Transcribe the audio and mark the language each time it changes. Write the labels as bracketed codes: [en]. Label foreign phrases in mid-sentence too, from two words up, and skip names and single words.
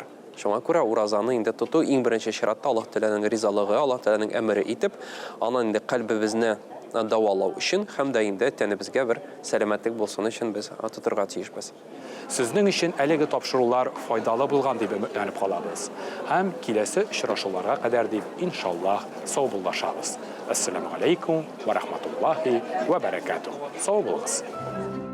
[tt] Шуңа күрә уразаны инде тоту иң беренче чиратта Аллаһ Тәгаләнең ризалыгы, Аллаһ Тәгаләнең әмере итеп, аны инде калбыбызны дәвалау өчен һәм дә инде тәнебезгә бер сәламәтлек булсын өчен без тотырга тиешбез. Сезнең өчен әлеге тапшырулар файдалы булган дип өметләнеп калабыз. Һәм киләсе очрашуларга кадәр дип иншаллаһ саубуллашабыз. [ar] السلام عليكم ورحمة الله وبركاته. [tt] Сау булыгыз.